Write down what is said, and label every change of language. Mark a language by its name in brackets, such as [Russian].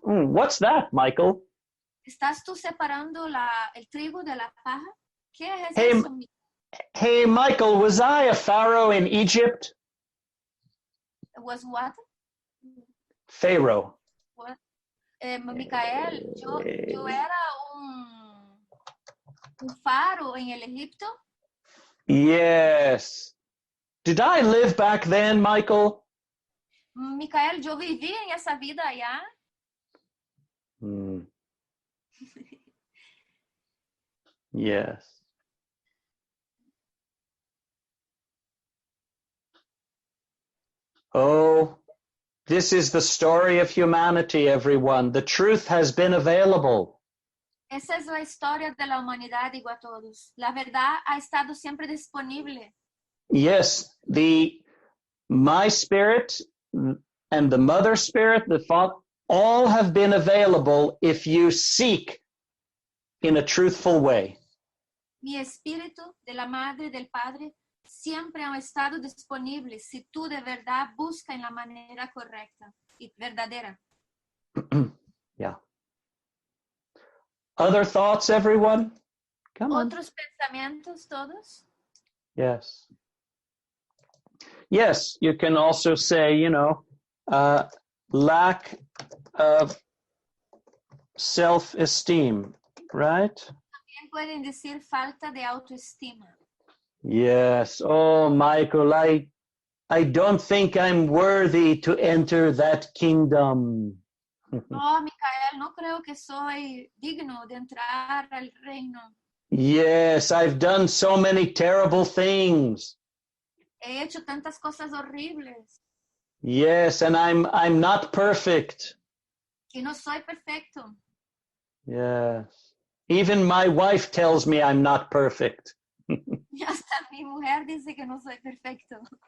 [English] What's that, Michael? [Spanish] ¿Estás tú separando el trigo de la paja? ¿Qué es [English] Hey, [Spanish] eso? [English] Hey, Michael, was I a pharaoh in Egypt? Was what? Pharaoh. [Spanish] Micael, yo era un faro en el Egipto. [English] Yes. Did I live back then, Michael? [Spanish] Micael, yo viví en esa vida allá. Hmm. [English] Yes. Oh, this is the story of humanity, everyone. The truth has been available. [Spanish] Esa es la historia de la humanidad, digo a todos. La verdad ha estado siempre disponible. [English] Yes, my spirit and the mother spirit, the father, all have been available if you seek in a truthful way. [Spanish] Mi espíritu de la madre y del padre siempre han estado disponibles si tú de verdad buscas en la manera correcta y verdadera. [English] Yeah. Other thoughts, everyone? Come on. [Spanish] ¿Otros pensamientos todos? [English] Yes. Yes, you can also say, lack of self-esteem, right? [Spanish] También pueden decir falta de autoestima. [English] Yes. Oh, Michael, I don't think I'm worthy to enter that kingdom. [Spanish] No, Micael, no creo que soy digno de entrar al reino. [English] Yes, I've done so many terrible things. [Spanish] He hecho tantas cosas horribles [English] Yes, and I'm not perfect. [Spanish] y no soy perfecto. [English] Yes. Even my wife tells me I'm not perfect. [Spanish] Y hasta mi mujer dice que no soy perfecto.